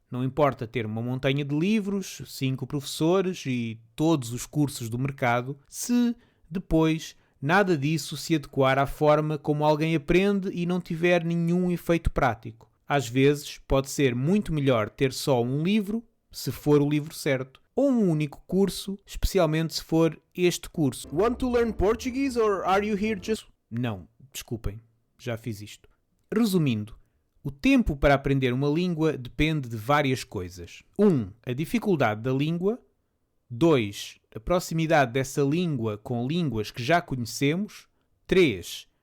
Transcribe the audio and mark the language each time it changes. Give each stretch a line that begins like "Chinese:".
Portuguese: Não importa ter uma montanha de livros, 5 professores e todos os cursos do mercado, se depois nada disso se adequar à forma como alguém aprende e não tiver nenhum efeito prático. Às vezes pode ser muito melhor ter só um livro, se for o livro certo, ou um único curso, especialmente se for este curso.
English: Want to learn Portuguese, or are you here just...
Portuguese: Não, desculpem, já fiz isto. Resumindo, o tempo para aprender uma língua depende de várias coisas. 1. A dificuldade da língua. 2. A proximidade dessa língua com línguas que já conhecemos. 3.